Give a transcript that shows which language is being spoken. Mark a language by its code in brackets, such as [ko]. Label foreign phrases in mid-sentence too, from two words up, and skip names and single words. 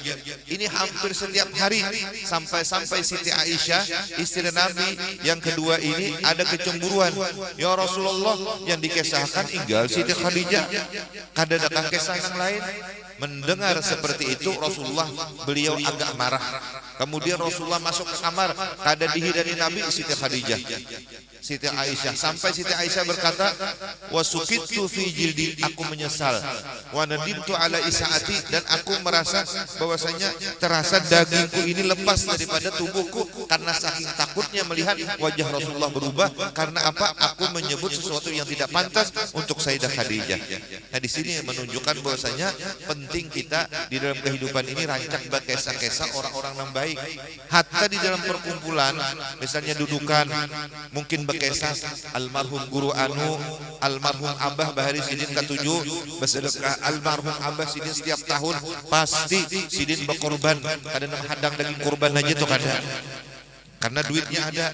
[id] Ini hampir setiap hari, sampai-sampai Siti Aisyah istri Nabi yang kedua ini ada kecemburuan. [bjn] Ya Rasulullah, yang dikisahkan tinggal Siti Khadijah, kada ada kisah yang lain. [id] Mendengar seperti itu Rasulullah beliau agak marah. Kemudian Rasulullah masuk ke kamar, [bjn] kada dihidani Nabi Siti Khadijah, Siti Aisyah, sampai Siti Aisyah berkata, [ar] وسكت في جلدي, [id] aku menyesal, [ar] وندمت على إساءتي, [id] dan aku merasa bahwasanya terasa dagingku ini lepas daripada tubuhku karena saking takutnya melihat wajah Rasulullah berubah. Karena apa? Aku menyebut sesuatu yang tidak pantas untuk Sayyidah Khadijah. Nah, di sini menunjukkan bahwasanya penting kita di dalam kehidupan ini rancak berkesah-kesah orang-orang yang baik. [bjn] Hatta di dalam perkumpulan, misalnya dudukan, mungkin berkesah almarhum guru anu, almarhum Abah Bahari Sidin ke-7 bersedekah, almarhum Abah Sidin setiap tahun pasti Sidin berkorban, kadang hadang daging kurban aja tuh kadang, karena duitnya ada.